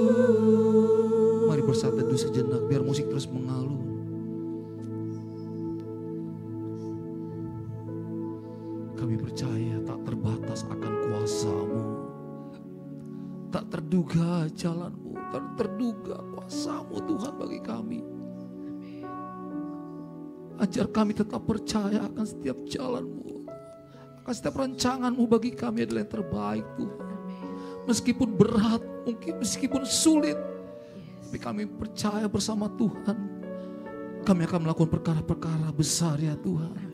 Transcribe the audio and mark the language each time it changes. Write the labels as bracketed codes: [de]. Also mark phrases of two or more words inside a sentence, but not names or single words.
[id] Mari bersatu teduh sejenak biar musik terus mengalun. Kami percaya tak terbatas akan kuasa-Mu, tak terduga jalan-Mu, tak terduga kuasa-Mu Tuhan bagi kami. Ajar kami tetap percaya akan setiap jalan-Mu, akan setiap rancangan-Mu bagi kami adalah yang terbaik Tuhan. Meskipun berat, mungkin meskipun sulit, tapi kami percaya bersama Tuhan, kami akan melakukan perkara-perkara besar ya Tuhan.